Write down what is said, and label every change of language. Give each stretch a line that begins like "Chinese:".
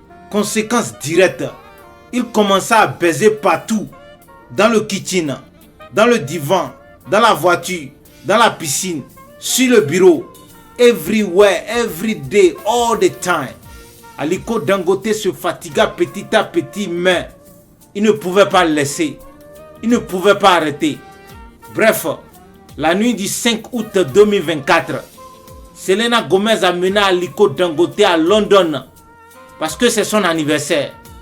French: Conséquence directe, il commença à baiser partout. Dans le kitchen, dans le divan, dans la voiture, dans la piscine, sur le bureau.
English: Everywhere, every day, all the time.
French: Aliko Dangote se fatigua petit à petit, mais il ne pouvait pas le laisser. Il ne pouvait pas arrêter. Bref, la nuit du 5 août 2024, Selena Gomez amena Aliko Dangote à London parce que c'est son anniversaire.